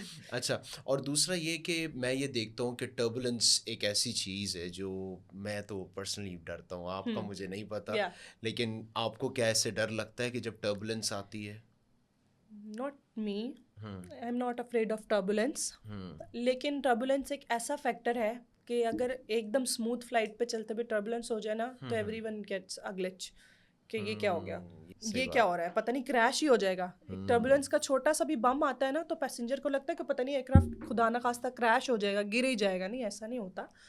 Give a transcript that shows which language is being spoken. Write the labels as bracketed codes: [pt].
[ur] اچھا, اور دوسرا یہ کہ میں یہ دیکھتا ہوں کہ ٹربولنس ایک ایسی چیز ہے جو میں تو پرسنلی ڈرتا ہوں. آپ کا مجھے نہیں پتا, لیکن آپ کو کیا ایسے ڈر لگتا ہے کہ جب ٹربولنس آتی ہے؟ [en] Not me. I'm not afraid of turbulence. [ur] لیکن ٹربولنس ایک ایسا فیکٹر ہے کہ اگر ایک دم اسموتھ فلائٹ پہ چلتے ہوئے ٹربولنس ہو جائے نا, تو [en] everyone gets a glitch [ur] کہ یہ کیا ہو گیا, یہ کیا ہو رہا ہے, پتہ نہیں کریش ہی ہو جائے گا. ٹربولنس کا چھوٹا سا بھی بم آتا ہے نا, تو پیسنجر کو لگتا ہے کہ پتہ نہیں ایئر کرافٹ خدا نہ خواستہ کریش ہو جائے گا, گر ہی جائے گا. نہیں, ایسا نہیں ہوتا.